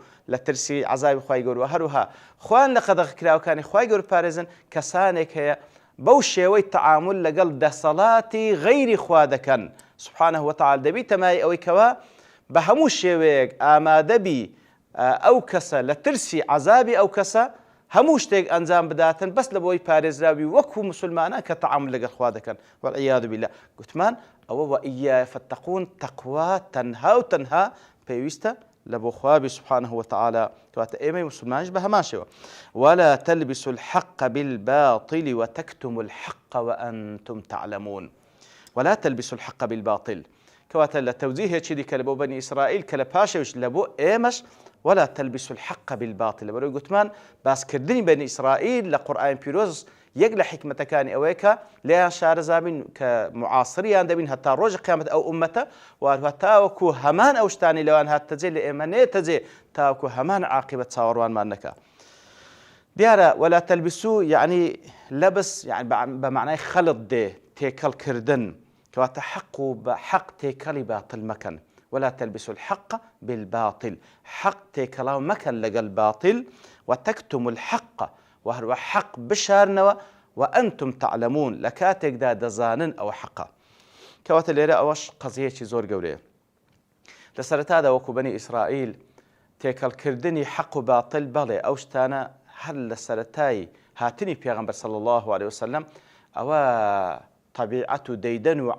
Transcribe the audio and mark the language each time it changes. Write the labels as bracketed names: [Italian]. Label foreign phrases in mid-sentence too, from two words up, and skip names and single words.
[Central Kurdish] لە ترسی عەزابی خوای گەورە هەروها خوان لە قەدەغکراوەکانی خوای گەورە پارێزن کەسانێک هەیە بەو شێوەی تەعامل لەگەڵ دەسەڵاتی غەیری خوا دەکەن [Arabic] سبحانه وتعالى [Central Kurdish] دەبیتەمای ئەوەی کەوا بە هەموو شێوەیەک ئامادەبی ئەو کەسە لە ترسی عەزابی ئەو کەسە هەموو شتێک ئەنجام بداتن بەس لە بۆی پارێزراوی وەکو مسلمانان کە تەعامل لەگەڵ خوا دەکەن. [Arabic] والعیاذ بالله [Central Kurdish] گوتمان ئەوە [Arabic] وئیای فەتەقون [Central Kurdish] تەقوا تەنها و تەنها پێویستە لە بۆ خوابی [Arabic] سبحانه وتعالى [Central Kurdish] کەواتە ئێمەی مسلمانش بە هەمان شێوە [Arabic] ولا تلبسوا الحق بالباطل وتكتموا الحق وأنتم تعلمون ولا تلبسوا الحق بالباطل [Central Kurdish] کەواتە لە تەوجیهێکی دیکە لە بۆ بەنی ئیسرائیل کە لە پاشەویش لە بۆ ئێمەش [Arabic] ولا تلبسوا الحق بالباطل [Central Kurdish] بەڕێوەی گوتمان باسکردنی بەنی ئیسرائیل لە قورئانی پیرۆز یەک لە حیکمەتەکانی ئەوەیە کە لێیان شارەزابین کە معاسریان دەبین هەتا ڕۆژی قیامەت ئەو ئومەتە وهروە تاوەکو هەمان ئەو شتانی لەوان هاتەجێ لە ئێمە نێتەجێ تاوەکو هەمان عاقبەت چاوەڕوانمان نەکا. دیارە [Arabic] ولا تلبسوا [Central Kurdish] یعنی لەبس بەمعنای خەڵت دێ تێکەڵکردن کەواتە حەق و بە حەق تێکەڵی باتڵ مەکەن. [Arabic] ولا تلبسوا الحق بالباطل [Central Kurdish] حق تێکەڵاو مەکەن لەگەڵ باطل [Arabic] وتەکتموا الحق [Central Kurdish] وهروە حەق بشارنەوە [Arabic] وأنتم تعلمون [Central Kurdish] لە کاتێکدا دەزانن ئەوە حەقە. کەواتە لێرە ئەوەش قەزیەکی زۆر گەورەیە. لە سەرەتادا وەکو بەنی ئیسرائیل تێکەڵکردنی حەق و باطل بەڵێ ئەو شتانە هەر لە سەرەتای هاتنی پێغەمبەر [Arabic] صلی الله عليه وسلم [Central Kurdish] ئەوە طبیعەت و دەیدەن و